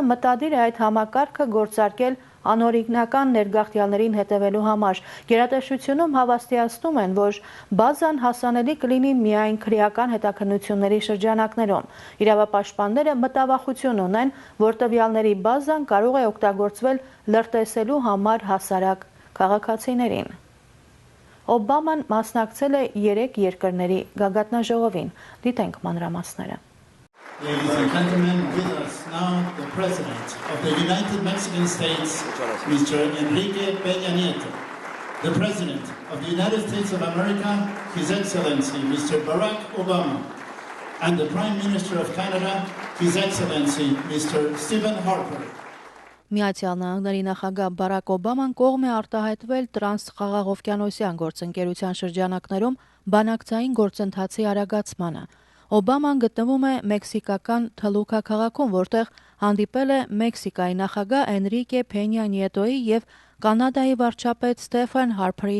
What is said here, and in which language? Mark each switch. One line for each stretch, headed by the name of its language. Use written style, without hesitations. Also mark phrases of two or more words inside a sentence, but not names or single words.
Armenian: մտադիր է այդ համակարգը գործարկել անօրինական ներգաղթյալներին հետևելու համար։ Գերատեսչությունում հավաստիացնում են, որ բազան հասանելի կլինի միայն քրեական հետաքննությունների շրջանակներում։ Իրավապաշտպանները մտավախություն ունեն, որ տվյալների բազան կարող է օգտագործվել լրտեսելու համար հասարակ քաղաքացիներին։ Օբաման մասնակցել է 3 երկրների գագաթնաժողովին։ Դիտենք մանրամասները։
English: Ladies and gentlemen, with us now the President of the United Mexican States, Mr. Enrique Peña Nieto, the President of the United States of America, His Excellency Mr. Barack Obama, and the Prime Minister of Canada, His Excellency Mr. Stephen Harper.
Armenian: Միացյալ Նահանգների նախագահ Բարակ Օբաման կողմ է արտահայտվել տրանսխաղաղօվկիանոսյան գործընկերության շրջանակներում բանակցային գործընթացի արագացմանը։ Օբաման գտնվում է մեքսիկական Թլուկա քաղաքում, որտեղ հանդիպել է Մեքսիկայի նախագահ Էնրիկե Փենյա Նիետոյի եւ Կանադայի վարչապետ Ստեֆեն Հարփերի